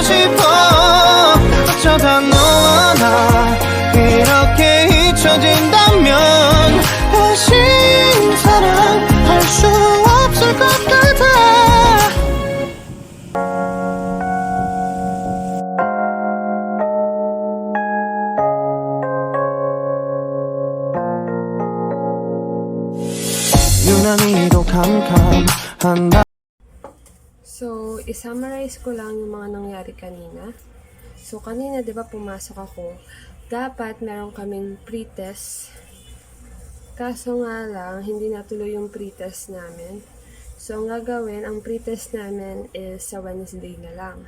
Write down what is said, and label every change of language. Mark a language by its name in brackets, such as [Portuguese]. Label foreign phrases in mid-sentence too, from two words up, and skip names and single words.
[Korean] 싶어 어쩌다 너와 나 이렇게 잊혀진다면 다시 사랑할 수 없을 것 같아 유난히도 캄캄한 날 [Filipino] So, i-summarize ko lang yung mga nangyari kanina. So, kanina, di ba, pumasok ako. Dapat meron kaming pre-test. Kaso nga lang, hindi natuloy yung pre-test namin. So, ang gagawin, ang pre-test namin is sa Wednesday na lang.